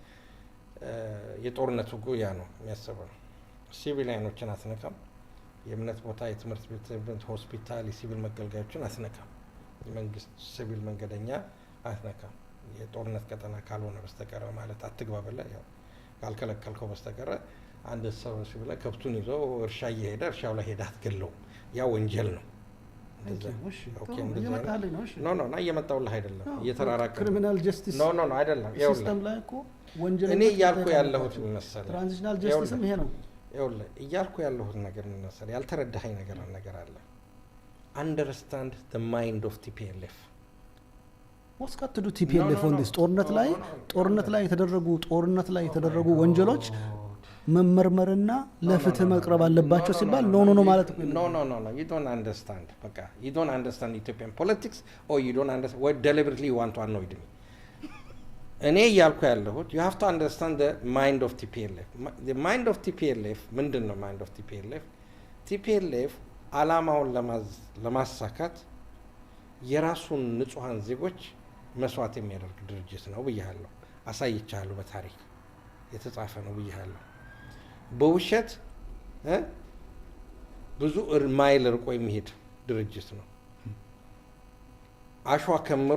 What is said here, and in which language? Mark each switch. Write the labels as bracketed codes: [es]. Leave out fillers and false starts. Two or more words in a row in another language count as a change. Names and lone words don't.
[am] የጦርነቱ ጉያ ነው የሚያስበው። ሲቪሊያኖችን አትነካም። የእምነት ቦታ፣ የትምህርት ቤት፣ ሆስፒታል፣ የሲቪል መገልገያዎችን አትነካም። የመንግስት ሲቪል መንገደኛ አትነካም። የጦርነት ቀጠና ካልሆነ በስተቀር ማለት አትግባ ብለህ ያው ካልከለከልከው በስተቀር አንድ ሰው ሲቪል ከብቱን ይዞ እርሻ እየሄደ እርሻው ላይ ሄደ አትገለውም። ያ ወንጀል ነው። ኖ እየመጣሁልህ አይደለም። እየተራራቀ [en] criminal justice [am] ኖ አይደለም። ሲስተም ላይ እኮ ወንጀል እኔ እያልኩ ያለሁት መሰለህ [en] transitional justice [am] ይሄ ነው። ይኸውልህ እያልኩ ያለሁት ነገር መሰለህ ያልተረዳኸኝ ነገር አለ። [en] understand the mind of TPLF what's got to do TPLF on this [am] ጦርነት ላይ የተደረጉ ወንጀሎች መመርመርና ለፍትህ መቅረብ አለባቸው ሲባል ኖ ማለት [en] no you don't understand በቃ you don't understand Ethiopian politics or you don't understand what deliberately you want to annoy me [am] እኔ እያልኩ ያለሁት [en] you have to understand the mind of TPLF. The mind of TPLF [am] ምንድን ነው? [en] mind of TPLF [am] አላማውን ለማሳካት የራሱን ንጹሃን ዜጎች መስዋዕት የሚያደርግ ድርጅት ነው ብያለሁ። አሳይቻለሁ። በታሪክ የተጻፈ ነው ብያለሁ። በውሸት ብዙ ማይል ርቆ የሚሄድ ድርጅት ነው። አሸዋ ከምሮ